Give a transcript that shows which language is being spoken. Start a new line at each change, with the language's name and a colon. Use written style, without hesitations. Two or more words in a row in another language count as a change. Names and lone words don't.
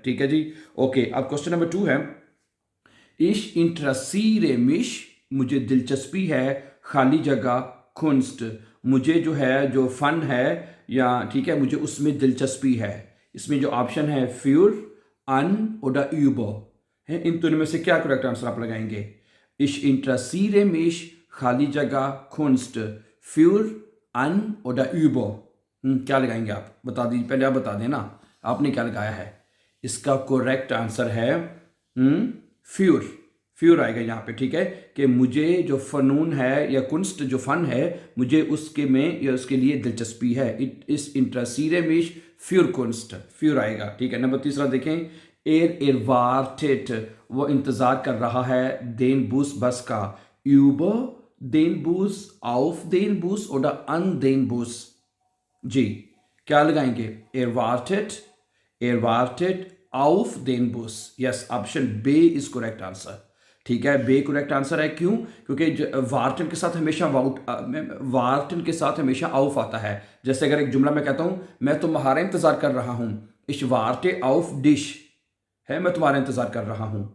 Hindi: ठीक है जी। ओके, अब
English: question number
Hindi: 2 है।
German: Ich interessiere mich,
Hindi: मुझे दिलचस्पी है। खाली जगह खुंस्ट, मुझे जो है जो फन है, या ठीक है, मुझे उसमें दिलचस्पी है। इसमें जो ऑप्शन है
German: für, an oder über
Hindi: है, इन तीनों में से क्या
English: correct answer
Hindi: आप लगाएंगे?
German: Ich interessiere mich,
Hindi: खाली जगह
German: Kunst, für, an oder über.
Hindi: क्या लगाएंगे आप? बता दीजिए, पहले आप बता देना आपने क्या लगाया है। इसका
English: correct answer
Hindi: है फ्यूर। फ्यूर आएगा यहाँ पे। ठीक है। कि मुझे जो फनून है या कुंस्ट जो फन है, मुझे उसके में या उसके लिए दिलचस्पी है।
German: it is interessiere mich für Kunst, für आएगा।
Hindi: ठीक है। नंबर 3 देखें। एरवार्टेट, वो इंतजार कर रहा है।
German: den Bus,
Hindi: बस का।
German: über den Bus, auf den Bus oder an den Bus.
Hindi: जी, क्या लगाएंगे?
German: erwartet, erwartet auf den Bus.
English: Yes, option B is correct answer.
Hindi: ठीक है। बे
English: correct answer
Hindi: है। क्यों? क्योंकि वार्टन के साथ हमेशा वार्टन के साथ हमेशा आउफ आता है। जैसे अगर एक जुमला मैं कहता हूं, मैं तुम्हारा इंतजार कर रहा हूं,
German: Ich warte auf dich
Hindi: है, मैं तुम्हारा इंतजार कर रहा हूं।